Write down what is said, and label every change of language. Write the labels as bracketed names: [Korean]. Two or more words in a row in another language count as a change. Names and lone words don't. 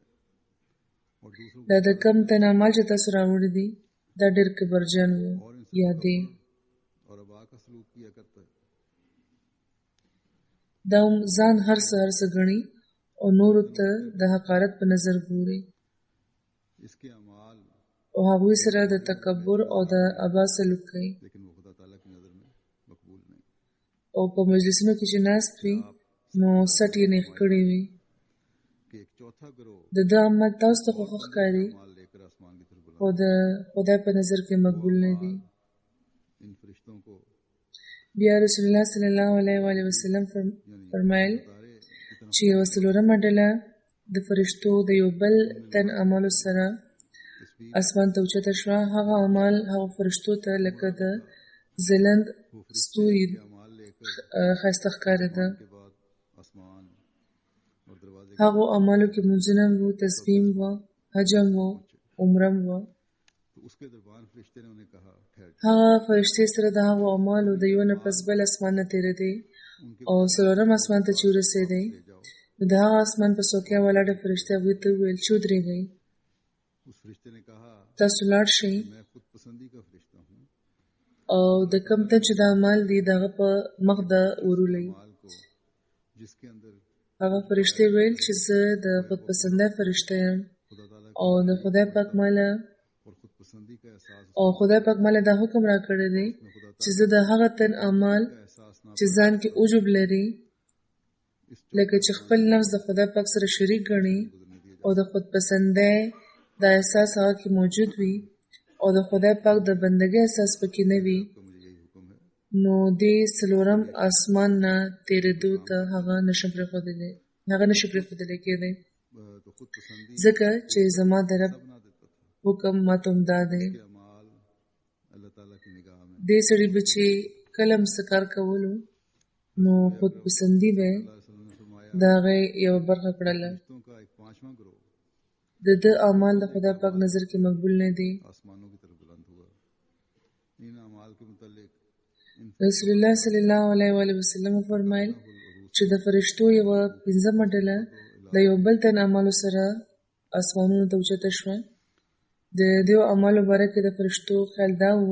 [Pashto] دا د کم تن عمل چې تاسو راوړي دي دا ډېر کبرجن و یا دی. دا ځان هر څه ګڼي او نورو ته د حقارت په نظر ګوري [Urdu] اس کے اعمال [Pashto] او هغوی سره د تکبر او د ابا سلوک کوي [Urdu] لیکن وہ خدا تعالیٰ کی نظر میں مقبول نہیں [Pashto] او په مجلسونو کې چې ناست وي نو سټ یې نیغ کړی وي [Urdu] کہ ایک چوتھا گروہ [Pashto] د ده عمل تاسو ته خو ښه ښکاري [Urdu] مال لے کر آسمان کی طرف [Pashto] خو د خدای په نظر کې مقبول نه دي [Urdu] ان فرشتوں کو [Pashto] بیا [Arabic] رسول الله صلی الله علیه و آله وسلم [Pashto] فرمایل چې یوه څلورمه ډله د فرشتو د یو بل تن اعمالو سره اسمان ته اوچته شوه هغه اعمال هغو فرشتو ته لکه د ځلند ستوري [Urdu] مال لے کر [Pashto] ښایسته ښکارېده [Urdu] کے بعد آسمان اور دروازے [Pashto] هغو اعمالو کې مونځونه وو تسبیح وه حجم وه عمره وه [Urdu] تو اس کے دربان فرشتے نے انہیں کہا ٹھہر [Pashto] هغه فرشتې سره د هغو اعمالو د یو نه پس بل اسمان نه تېرېدې او څلورم اسمان ته چې ورسېدی نو د هغه اسمان په څوکۍ ولاړې فرشتې هغوی ته وویل چې ودرېږئ [Urdu] اس فرشتے نے کہا [Pashto] تاسو لاړ شئ [Urdu] میں خود پسندی کا فرشتہ ہوں [Pashto] او د کوم ته چې د اعمال دي د هغه په مخ د ورولئ [Urdu] مال کو جس کے اندر [Pashto] هغه فرشتې ویل چې زه د خودپسندۍ فرشته یم [Urdu] خدا تعالیٰ [Pashto] او د خدای پاک ماله [Urdu] اور خود پسندی کا احساس [Pashto] او خدای پاک ماله دا حکم را کړی دی چې زه د هغه تن اعمال [Urdu] احساس نا [Pashto] چې ځان کې عجب لري لکه چې خپل نفس د خدای پاک سره شریک ګڼي او د خودپسندۍ دا احساس هغه کې موجود وي او د خدای پاک د بندګۍ احساس پکې نه وي [Urdu] تو مجھے یہی حکم ہے [Pashto] نو دې څلورم اسمان نه تېرېدو ته هغه نشي پرېښودلی کېدی [Urdu] تو خود پسندی [Pashto] ځکه چې زما د رب [Urdu] بنا دیتا تھا [Pashto] حکم ماته همدا دی [Urdu] کے اعمال اللہ تعالیٰ کی نگاہ میں [Pashto] دې سړي به چې کله هم څه کار کولو نو خودپسندي به [Urdu] اللہ رسول نے فرمایا [Pashto] د هغې یوه برخه کړله [Urdu] فرشتوں کا ایک پانچواں گروہ [Pashto] د ده اعمال د خدای پاک نظر کې مقبول نه دي [Urdu] آسمانوں کی طرف بلند ہوا ان اعمال کے متعلق ان [Arabic] رسول الله صلی الله علیه و آله وسلم [Pashto] فرمایل چې د فرشتو یوه پنځمه ډله د یو بل تن اعمالو سره اسمانونو ته اوچته شوه د دې اعمالو باره کې د فرشتو خیال دا و